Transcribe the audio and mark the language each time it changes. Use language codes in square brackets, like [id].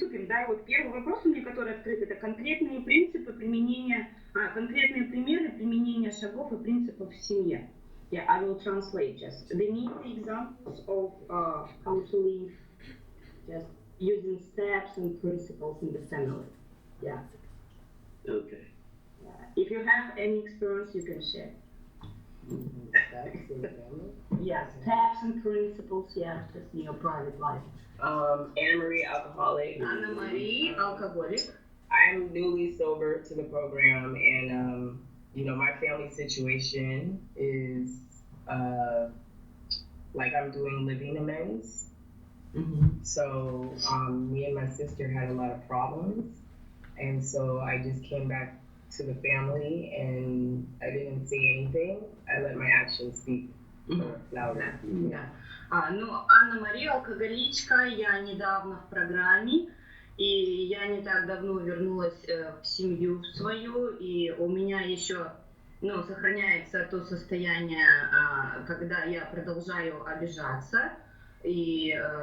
[ru] да, вот первый вопрос у меня, который открыт, это конкретные принципы применения, конкретные примеры применения шагов и принципов в семье. [en] Yeah, I will translate just. They need the examples of how to live, just using steps and principles in the family. Yeah. Okay. If you have any experience, you can share. Steps in the family? Yeah, steps and principles, yeah, just in your private life. Anna Marie, alcoholic. Anna Marie, alcoholic. I'm newly sober to the program, and my family situation is like I'm doing living amends. Mm-hmm. So me and my sister had a lot of problems, and so I just came back to the family, and I didn't say anything. I let my actions speak louder. [ru] Да. Анна Мария, алкоголичка, я недавно в программе, и я не так давно вернулась в семью свою, и у меня еще, сохраняется то состояние, когда я продолжаю обижаться, и